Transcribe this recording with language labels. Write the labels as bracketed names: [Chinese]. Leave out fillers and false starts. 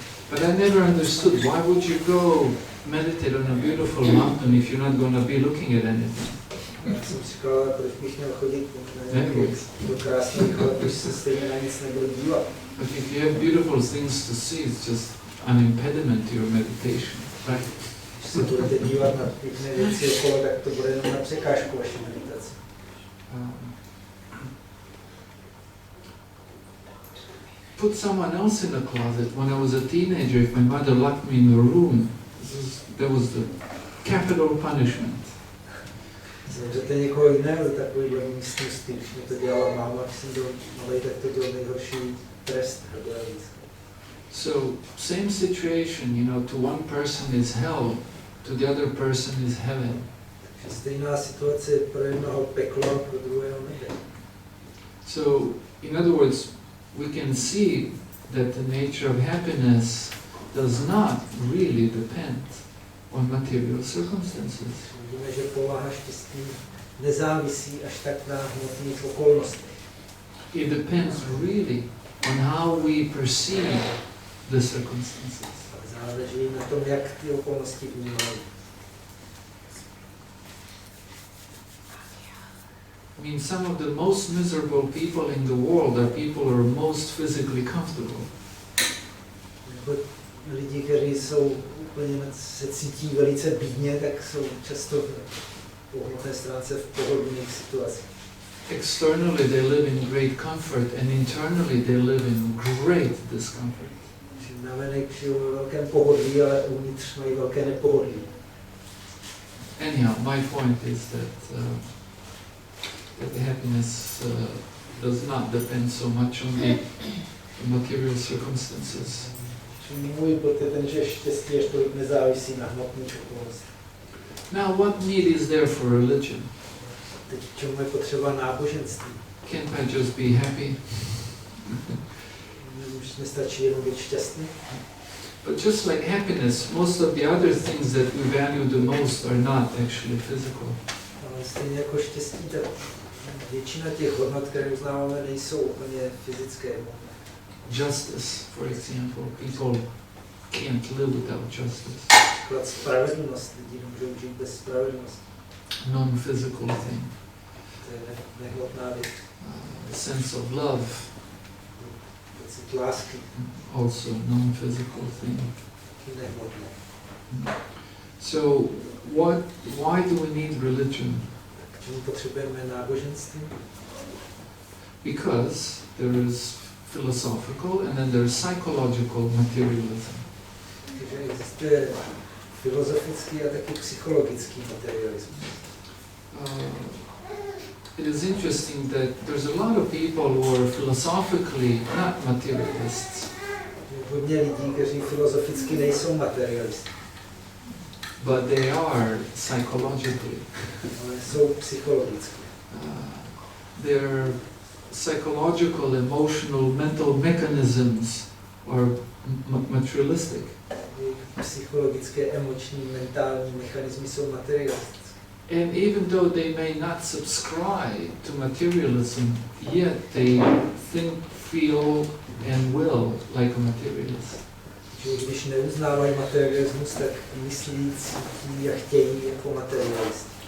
[English] But I never understood, why would you go meditate on a beautiful mountain if you're not going to be looking at anything? [Czech] Jsem říkal, proč bych měl chodit do krásných hor, když se stejně na nic nebudu dívat. [English] But if you have beautiful things to see, it's just an impediment to your meditation, right? [Czech] Když se budete dívat na pěkné věci okolo, tak to bude jenom na překážku vaší meditace. [English] Put someone else in a closet. When I was a teenager, if my mother locked me in a room, that was the capital punishment. [Czech] Zavřete někoho jiného do takovéhle místnosti, když mi to dělala máma, když jsem byl malej, tak to byl nejhorší trest. [English] So, same situation, to one person is hell, to the other person is heaven. [Czech] Takže stejná situace pro jednoho peklo, pro druhého nebe. [English] So, in other words, we can see that the nature of happiness does not really depend on material circumstances. [Czech] Vidíme, že povaha štěstí nezávisí až tak na hmotných okolnostech. [English] It depends really on how we perceive the circumstances. [Czech] Záleží na tom, jak ty okolnosti vnímají. [English] I mean, some of the most miserable people in the world are people who are most physically comfortable. [Czech] Lidi, kteří jsou úplně se cítí velice bídně, tak jsou často po hmotné stránce v pohodlných situacích. [English] Externally they live in great comfort and internally they live in great discomfort. [Czech] Navenek žijou ve velkém pohodlí, ale uvnitř mají velké nepohodlí. [English] Anyhow, my point is that the happiness does not depend so much on the material circumstances. [Czech] Můj bod je ten, že štěstí až tolik nezávisí na hmotných okolnostech. [English] Now, what need is there for religion? [Czech] Teď čemu je potřeba náboženství? [English] Can't I just be happy? [Czech] Už nestačí jenom být šťastný? [English] But just like happiness, most of the other things that we value the most are not actually physical. [Czech] Ale stejně jako štěstí, tak většina těch hodnot, které uznáváme, nejsou úplně fyzické. [English] Justice, for example, people can't live without justice. [Czech] Například spravedlnost, lidi nemůžou žít bez spravedlnosti. [English] Non-physical thing. [Czech] To je nehmotná věc. [English] Sense of love. [Czech] Pocit lásky. [English] Also non-physical thing. [Czech] Nehmotné. [English] So, why do we need religion? [Czech] K čemu potřebujeme náboženství? [English] Because there is philosophical and then there is psychological materialism. [Czech] Takže existuje filozofický a taky psychologický materialismus. [English] It is interesting that there's a lot of people who are philosophically not materialists. [Czech] Hodně lidí, kteří filozoficky nejsou materialisti. [English] But they are psychologically. [Czech] Ale jsou psychologicky. [English] Their psychological, emotional, mental mechanisms are materialistic. [Czech] Psychologické, emoční, mentální mechanismy jsou materialistické. [English] And even though they may not subscribe to materialism, yet they think, feel, and will like a materialist. [Czech] Když neuznávají materialismus, tak myslí, cítí a chtějí jako materialist.